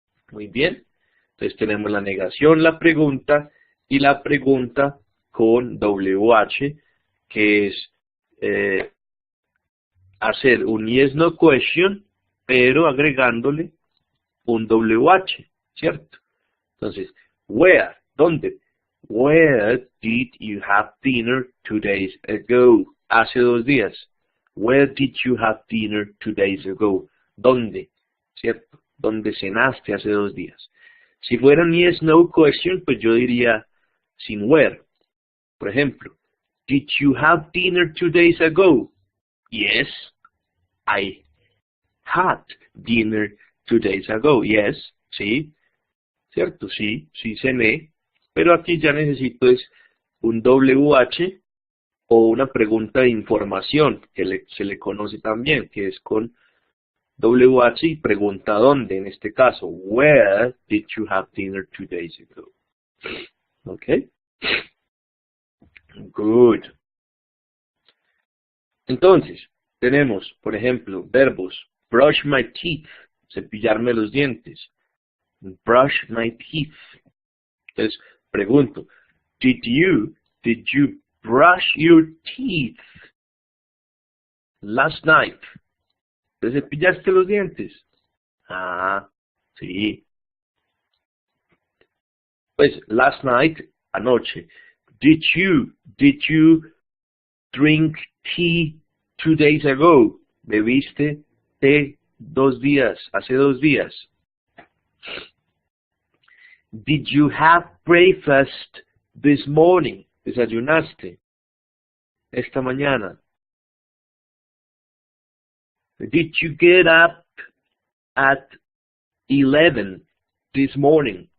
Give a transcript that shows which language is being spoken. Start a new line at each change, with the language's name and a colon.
Spanish: Muy bien. Entonces tenemos la negación, la pregunta y la pregunta con WH, que es hacer un yes no question, pero agregándole un WH, ¿cierto? Entonces, where, ¿dónde?
English: Where did you have dinner 2 days ago?
Spanish: Hace 2 días.
English: Where did you have dinner 2 days ago?
Spanish: ¿Dónde? ¿Cierto? ¿Dónde cenaste hace 2 días? Si fuera un yes no question, pues yo diría sin where. Por ejemplo,
English: did you have dinner 2 days ago? Yes, I had dinner 2 days ago.
Spanish: Yes, sí, cierto, sí, sí cené. Pero aquí ya necesito es un WH o una pregunta de información, que se le conoce también, que es con WH y pregunta dónde, en este caso,
English: where did you have dinner 2 days ago? Okay. Good.
Spanish: Entonces, tenemos, por ejemplo, verbos,
English: brush my teeth,
Spanish: cepillarme los dientes, brush my teeth. Entonces, pregunto,
English: did you brush your teeth last night?
Spanish: ¿Te cepillaste los dientes? Ah, sí. Pues,
English: last night,
Spanish: anoche.
English: Did you drink tea 2 days ago?
Spanish: ¿Bebiste té 2 días, hace 2 días?
English: Did you have breakfast this morning?
Spanish: ¿Desayunaste esta mañana?
English: Did you get up at 11 this morning?